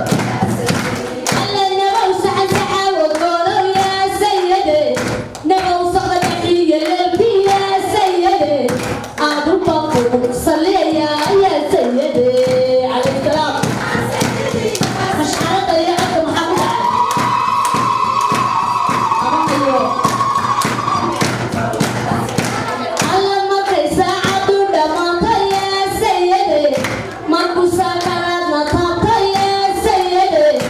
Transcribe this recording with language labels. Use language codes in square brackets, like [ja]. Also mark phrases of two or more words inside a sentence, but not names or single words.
[so] Alla nabau saxan saxa wa gooro, [ar] يا سيدي. [so] Nabau saqda dhaxiya leelki, [ar] يا سيدي. [so] Aad u baqo, [ar] صلِّ يا، يا سيدي. عليه السلام. [so] Mashxarada iyo codka maxaa ku dhacay? Lama hayo. Alla markay saacadu dhammaatay, [ar] يا سيدي. [so] Markuu sakaraadna taabtay, [ar] يا سيدي.